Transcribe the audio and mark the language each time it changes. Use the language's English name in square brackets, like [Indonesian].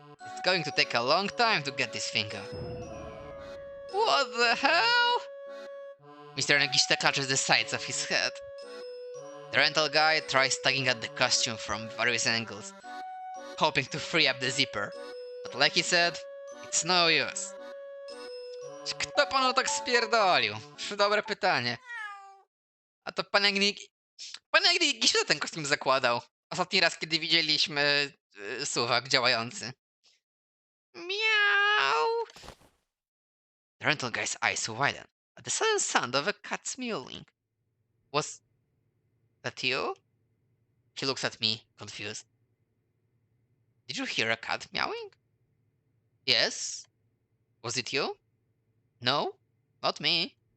[English] It's going to take a long time to get this finger. What the hell? Mr. Nagishita clutches the sides of his head. The rental guy tries tugging at the costume from various angles, hoping to free up the zipper. But like he said, it's no use. [Polish] Kto panu tak spierdolił? Dobre pytanie. A to pan Nagishita ten kostium zakładał. Ostatni raz, kiedy widzieliśmy suwak działający. Miau! [English] The rental guy's eyes widen at the sudden sound of a cat's mewling. Was that you? He looks at me, confused. Did you hear a cat meowing? Yes. Was it you? No, not me.